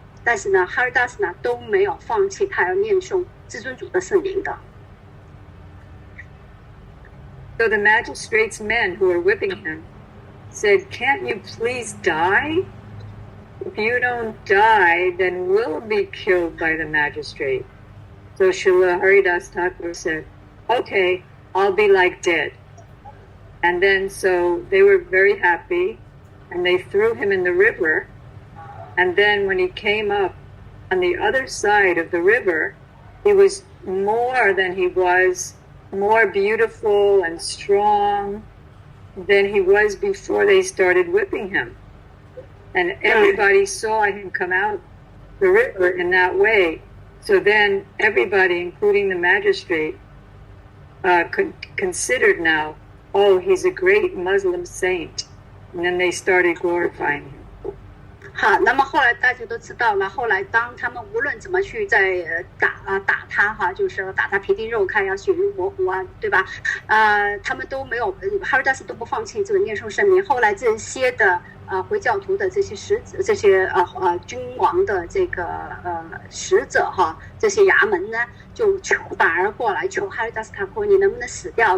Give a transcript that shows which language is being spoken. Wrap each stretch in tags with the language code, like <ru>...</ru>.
<zh>但是呢，哈尔达斯呢都没有放弃他要念诵至尊主的圣名的。</zh> <en>So the magistrate's men who were whipping him said, "Can't you please die? If you don't die, then we'll be killed by the magistrate." So Srila Haridas Thakur said, "Okay, I'll be like dead." And then so they were very happy, and they threw him in the river. And then when he came up on the other side of the river, he was more than he was, more beautiful and strong than he was before they started whipping him. And everybody saw him come out the river in that way. So then everybody, including the magistrate, considered now, oh, he's a great Muslim saint. And then they started glorifying him.</en> <zh>好，那么后来大家都知道了。后来当他们无论怎么去在打他哈，就是打他皮定肉开啊，血肉模糊啊，对吧？他们都没有哈尔达斯都不放弃这个念诵圣名。后来这些的回教徒的这些使者，这些君王的这个使者哈，这些衙门呢，就反而过来求哈尔达斯塔库，你能不能死掉？</zh>